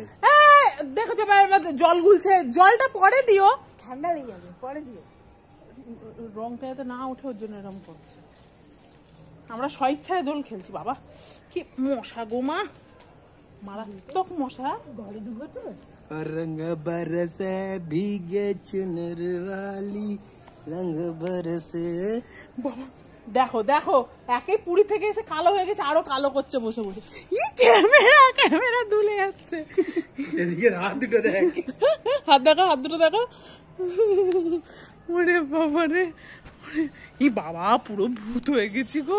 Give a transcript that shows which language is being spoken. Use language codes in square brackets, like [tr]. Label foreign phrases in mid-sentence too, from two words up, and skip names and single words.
[bn] দেখো যে জল গুলছে, জলটা পরে দিও, ঠান্ডা লেগে যাবে, পরে দিও। রংটা যাতে না ওঠে ওর জন্য এরকম করছে। আমরা স্বেচ্ছায় দোল খেলছি। বাবা কি মশা গো মা, মারাত্মক মশা। ঘরে ঢুকো তো, [hi] रंग बरसे भीगे चुनर वाली रंग बरसे। [bn] দেখো দেখো, একে পুরী থেকে এসে কালো হয়ে গেছে, আরো কালো করছে বসে বসে। ক্যামেরা ক্যামেরা দুলে যাচ্ছে। এদিকে হাত দুটো দেখ, হাত দেখো, হাত দুটো দেখো। ওরে বাবা রে, ই বাবা পুরো ভূত হয়ে গেছি গো।